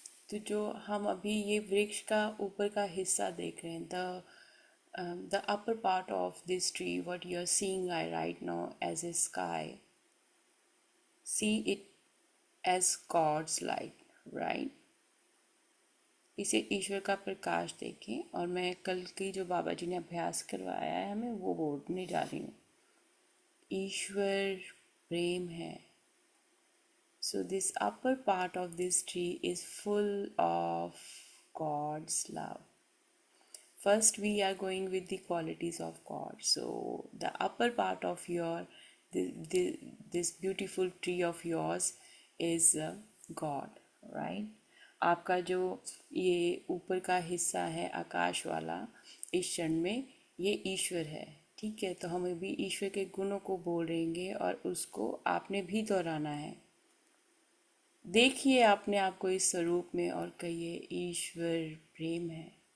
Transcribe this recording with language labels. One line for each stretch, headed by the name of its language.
Hindi: तो जो हम अभी ये वृक्ष का ऊपर का हिस्सा देख रहे हैं,
English: The upper part of this tree, what you are seeing I right now as a sky, see it as God's light, right.
Hindi: इसे ईश्वर का प्रकाश देखें। और मैं कल की जो बाबा जी ने अभ्यास करवाया है हमें वो बोलने जा रही हूँ। ईश्वर प्रेम है।
English: So this upper part of this tree is full of God's love. First we are going with the qualities of God. So the upper part of this beautiful tree of yours is God, right?
Hindi: आपका जो ये ऊपर का हिस्सा है आकाश वाला, इस क्षण में ये ईश्वर है, ठीक है। तो हमें भी ईश्वर के गुणों को बोल रहेंगे और उसको आपने भी दोहराना है। देखिए अपने आप को इस स्वरूप में और कहिए ईश्वर प्रेम है।